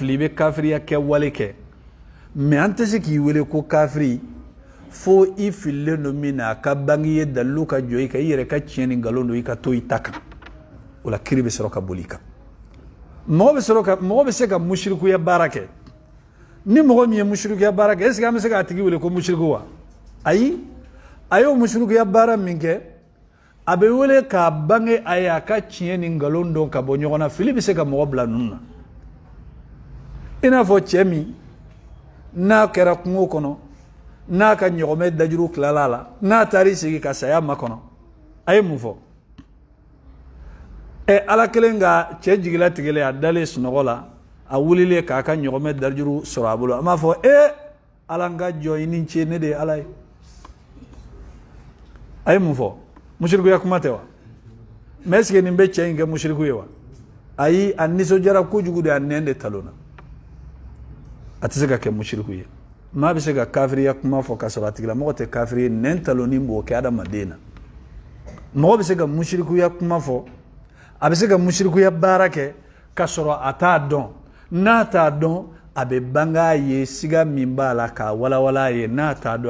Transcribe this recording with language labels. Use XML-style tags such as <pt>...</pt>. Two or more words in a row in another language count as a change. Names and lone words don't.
<bm>fili i bɛ kafiriya kɛwale kɛ mais an tɛ se k'i wele ko kafiri fo i fililen don min na a ka bange ye dalilu ka jɔ i kan i yɛrɛ ka tiɲɛ ni nkalon don i ka to i ta kan o la kiri bɛ sɔrɔ ka boli i kan mɔgɔ bɛ se ka musirikuya baara kɛ ni mɔgɔ min ye musirikuya baara kɛ</bm> <fr>est ce que</fr> <bm>an bɛ se k'a tigi wele ko musiriku wa ayi a y'o musirikuya baara min kɛ a bɛ wele k'a bange a ye a ka tiɲɛ ni nkalon don ka bɔ ɲɔgɔn na fili bɛ se ka mɔgɔ bila ninnu na i n'a fɔ cɛ min n'a kɛra kungo kɔnɔ n'a ka ɲɔgɔmɛ dajuru tilala a la n'a taara i sigi ka saya makɔnɔ a ye mun fɔ ala kelen ka cɛ jigilatigɛlen a dalen sunɔgɔ la a wulilen k'a ka ɲɔgɔmɛ dajuru sɔrɔ a bolo a m'a fɔ ala n ka jɔ i ni ce ne de ye ala ye a ye mun fɔ musirikuya kuma tɛ wa</bm> <fr>mais est ce que</fr> <bm>nin bɛ cɛ in kɛ musiriku ye wa ayi a nisɔndiyara kojugu de a nɛn de talonna a tɛ se ka kɛ musiriku ye maa bɛ se ka kafiriya kuma fɔ ka sɔrɔ a tigilamɔgɔ tɛ kafiri ye nɛn talonni b'o kɛ adamaden na mɔgɔ bɛ se ka musirikuya kuma fɔ a bɛ se ka musirikuya baara kɛ ka sɔrɔ a t'a dɔn n'a t'a dɔn a bɛ bange a ye siga min b'a la k'a walawala a ye n'a t'a dɔn</bm>